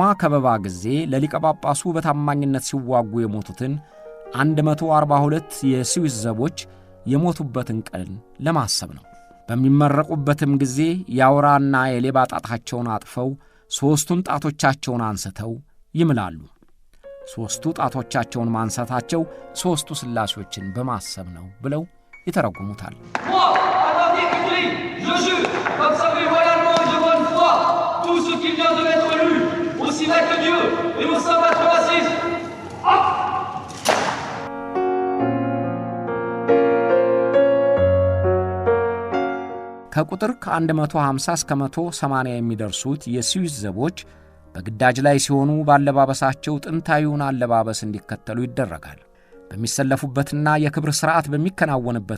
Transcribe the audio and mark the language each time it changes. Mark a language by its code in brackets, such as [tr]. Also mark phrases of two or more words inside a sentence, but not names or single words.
[am] ከበባ ጊዜ ለሊቀ ጳጳሱ በታማኝነት ሲዋጉ የሞቱትን 142 የስዊስ ዘቦች የሞቱበትን ቀን ለማሰብ ነው። በሚመረቁበትም ጊዜ የአውራና የሌባ ጣታቸውን አጥፈው 3ቱን ጣቶቻቸውን አንስተው ይምላሉ። 3ቱ ጣቶቻቸውን ማንሳታቸው 3ቱ ሥላሴዎችን በማሰብ ነው ብለው ይተረጉሙታል። [fr] Je jure d'observer loyalement et de bonne foi tout ce qui vient de m'être lu, aussi vrai que Dieu et mon saint patron assise. [am] ከቁጥር ከ150 እስከ 180 የሚደርሱት የስዊስ ዘቦች በግዳጅ ላይ ሲሆኑ ባለባበሳቸው ጥንታዊውን አለባበስ እንዲከተሉ ይደረጋል። በሚሰለፉበትና የክብር ሥርዓት በሚከናወንበት